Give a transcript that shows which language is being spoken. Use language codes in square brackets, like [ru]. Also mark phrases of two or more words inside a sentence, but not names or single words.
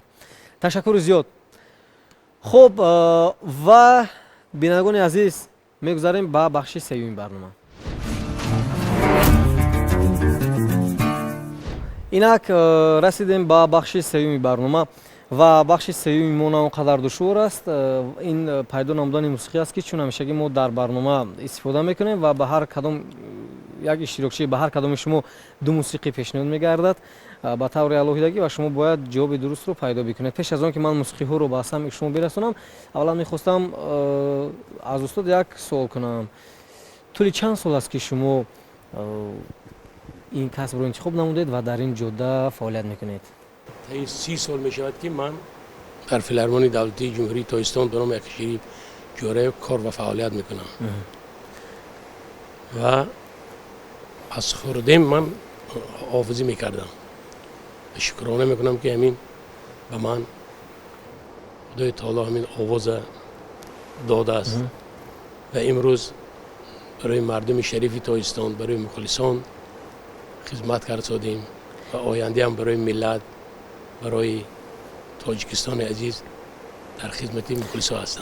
[fa] تشکر زیاد. خب و بینندگان عزیز میگذاریم به بخش سوم برنامه. اینک رسیدیم به بخش سوم برنامه [tg] ва бахши сеюми мо на он қадар душвор аст. Ин пайдо намудани мусиқӣ аст ки чун ҳамешагӣ мо дар барнома истифода мекунем ва ба ҳар кадом як иштирокчӣ ба ҳар кадоми шумо ду мусиқӣ пешниҳод мегардад ба таври алоҳидагӣ ва шумо бояд ҷавоби дурустро пайдо бикунед. Пеш аз он ки ман мусиқиҳоро ба самъи шумо бирасонам, аввалан мехостам аз устод як суол кунам. тӯли чанд сол аст ки шумо ин касбро интихоб намудед ва дар ин ҷодда фаъолият мекунед? [fa] طی 30 سال می شود که من در فیلارمونی دولتی جمهوری تاجیکستان به نام اکشریف جوره کار و فعالیت میکنم و از خوردیم من حافظی میکردم. شکرانه میکنم که همین به من خدای تعالی همین آواز داده است و امروز برای مردم شریف تاجیکستان، برای مخلصان خدمت کردیم و آینده هم برای ملت، برای تاجیکستان عزیز در خدمت مخلصان هستم.